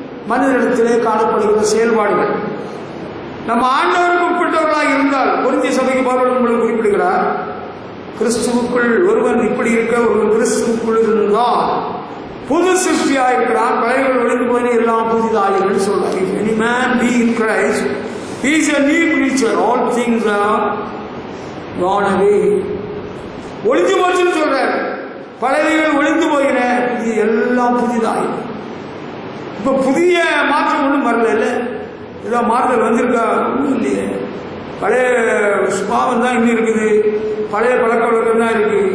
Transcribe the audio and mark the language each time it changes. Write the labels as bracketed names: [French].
[Tamil] மனிதனிடத்திலே காணப்படுகிற செயல்பாடுகள். நம்ம ஆண்டவருக்கு உட்பட்டவர்களாக இருந்தால், கொரிந்திய சபைக்கு பவுல் உங்களுக்கு குறிப்பிடுகிறார், கிறிஸ்துவுக்குள் ஒருவன் இப்படி இருக்க, ஒருவன் கிறிஸ்துவுக்குள் இருந்தால் புது சிருஷ்டியாக இருக்கிறான், பழையவர்கள் ஒழிந்து போய் எல்லாம் புதிதாயிர்கள் சொல்றார். [English] If any man be in Christ, he is a new creature, all things are gone away. [Tamil] ஒழிஞ்சு போச்சுன்னு சொல்றார். பழையவைகள் ஒழிந்து போயின, இது எல்லாம் புதிதாயிடும். இப்ப புதிய மாற்றம் ஒன்றும் வரல, இல்லை ஏதோ மாறுதல் வந்திருக்கா? ஒன்றும் இல்லையே. பழைய சுபாவம் தான் இன்னும் இருக்குது, பழைய பழக்க வழக்கம் தான் இருக்கு.